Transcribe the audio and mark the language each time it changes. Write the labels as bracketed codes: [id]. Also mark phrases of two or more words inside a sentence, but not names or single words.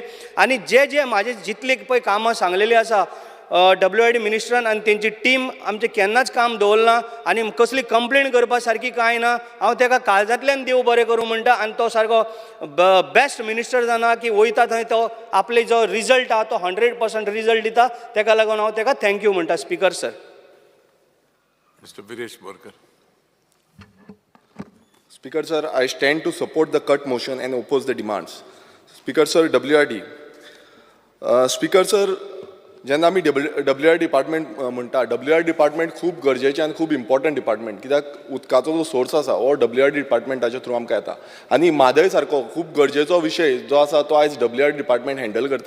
[kok] आनी जे म्हाजे जितले पळय कामां सांगलेलीं आसा WRD मिनिस्टरान आनी तेंची टीम आमचें केन्नाच काम दवरना आनी कसली कंप्लेन करपा सारकी कांय ना. हांव ताका काळजांतल्यान देव बरें करूं म्हणटा आनी तो सारको [en] best minister [kok] जाना की वयता थंय तो आपले जो रिजल्ट आहा तो 100% रिजल्ट दिता. ताका लागून हांव ताका थँक्यू म्हणटा. [en] Speaker sir. Mr. Viresh Borkar. Speaker sir, I stand to support the cut motion and oppose the demands. Speaker sir, WRD. Speaker sir, [kok] जेन्ना आमी [en] WRD department [kok] म्हणटा, [en] WRD department [kok] खूब गरजेचें आनी खूब [en] important department, [kok] कित्याक उदकाचो जो सोर्स आसा हो WRD डिपार्टमेंटाच्या थ्रू आमकां येता आनी म्हादय सारको खूब गरजेचो विशय जो आसा तो आयज [en] WRD department handle [kok] करता.